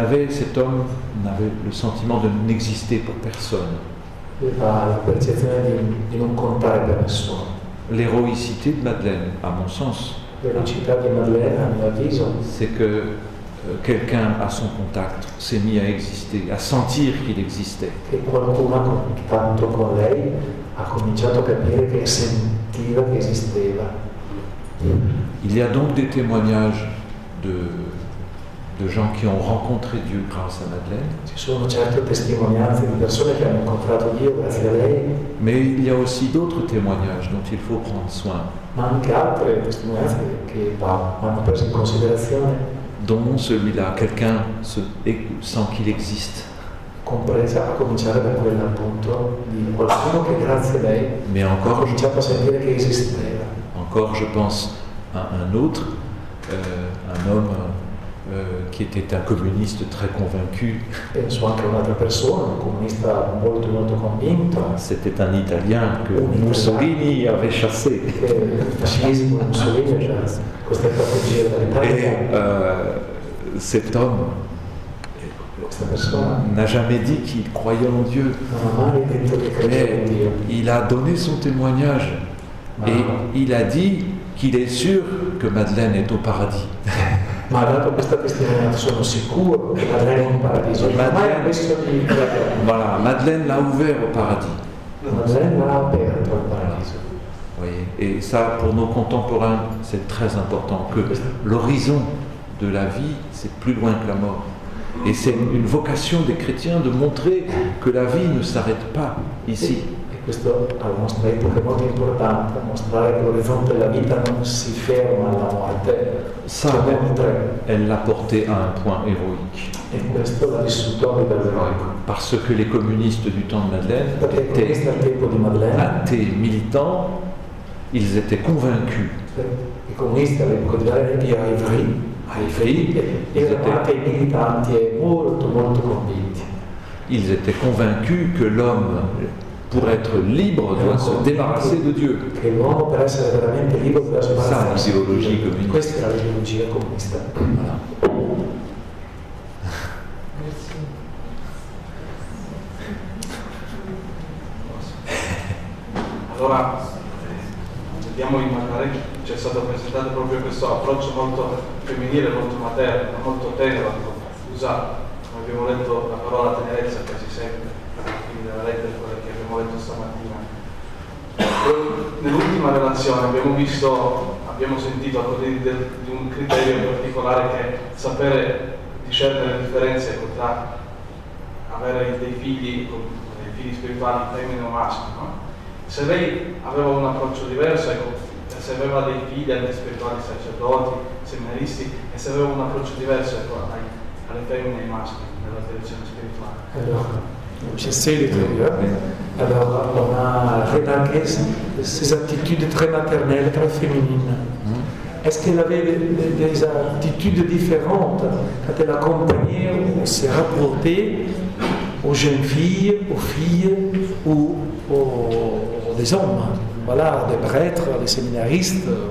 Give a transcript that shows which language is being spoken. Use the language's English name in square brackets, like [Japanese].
[French] Cet homme avait le sentiment de n'exister pour personne. [Italian] Aveva la percezione di non contare per nessuno. [French] L'héroïcité de Madeleine, à mon sens, [Italian] l'eroicità di Madeleine, a mio avviso, [French] c'est que quelqu'un à son contact s'est mis à exister, à sentir qu'il existait. [Italian] Che qualcuno a contatto con lei ha cominciato a capire che sentiva che esisteva. [French] Il y a donc des témoignages de gens qui ont rencontré Dieu grâce à Madeleine. [Italian] Ci sono certe testimonianze di persone che hanno incontrato Dio grazie a lei, [French] Mais il y a aussi d'autres témoignages dont il faut prendre soin, [Italian] ma anche altre testimonianze che vanno prese in considerazione, [French] dont celui-là, quelqu'un sent qu'il existe, [Italian] compresa a cominciare da quella appunto di qualcuno che grazie a lei [French] mais [Italian] ha [French] encore, [Italian] cominciato a sentire che esisteva. [French] encore je pense à un autre, un homme qui était un communiste très convaincu. [Italian] Penso anche a un'altra persona, un comunista molto molto convinto, [French] C'était un Italien que Mussolini avait chassé. [Italian] che il fascismo, Mussolini ha già costretto a fuggire [French] Et [Italian] dall'Italia. [French] cet homme [Italian] Questa persona [French] n'a jamais dit qu'il croyait en Dieu, [Italian] non ha mai detto che credeva in [French] mais [Italian] Dio, [French] il a donné son témoignage et il a dit qu'il est sûr que Madeleine est au paradis. [Italian] ma ha dato questa testimonianza, sono sicuro che Madeleine è in paradiso. Non ha mai ammesso di credere. [French] Voilà, Madeleine l'a ouvert au paradis. [Italian] Madeleine l'ha aperto al paradiso. [French] Vous voyez. Et ça, pour nos contemporains, c'est très important, que l'horizon de la vie, c'est plus loin que la mort. Et c'est une vocation des chrétiens de montrer que la vie ne s'arrête pas ici. [Italian] E questo alla nostra epoca è molto importante, mostrare che l'orizzonte della vita non si ferma alla morte, [French] Ça, elle l'a porté à un point héroïque. [Italian] e questo l'ha vissuto a livello eroico. [French] Parce que les communistes du temps de Madeleine [Italian] Perché [French] étaient [Italian] questo è il tempo di Madeleine, [French] athées militants, ils étaient convaincus. [Italian] i comunisti all'epoca di Madeleine, gli Aivri, erano anche militanti e molto molto convinti. [French] Ils étaient convaincus que l'homme, pour être libre, doit se débarrasser de Dieu. [Italian] Che l'uomo per essere veramente libero deve sbarrazzarsi. l'ideologia comunista. Questa era l'ideologia comunista. Voilà. Allora, vediamo in Margaret, c'è stato presentato proprio questo approccio molto femminile, molto materno, molto tenero, usato. Come abbiamo letto la parola tenerezza quasi sempre, quindi nella lettera quella che abbiamo letto stamattina. Nell'ultima relazione abbiamo sentito di un criterio in particolare che è sapere discernere le differenze tra avere dei figli spirituali femmine o maschi, no? Se lei aveva un approccio diverso, ecco, se aveva dei figli anche spirituali, sacerdoti, seminaristi, e se aveva un approccio diverso, ecco, alle femmine e ai maschi nella direzione spirituale. [French] Alors, j'essaie de dire. Alors, on a remarqué ces attitudes très maternelles, très féminines. Est-ce qu'elle avait des attitudes différentes quand elle accompagnait ou se rapportait aux jeunes filles, aux filles ou des hommes, voilà, des prêtres, des séminaristes?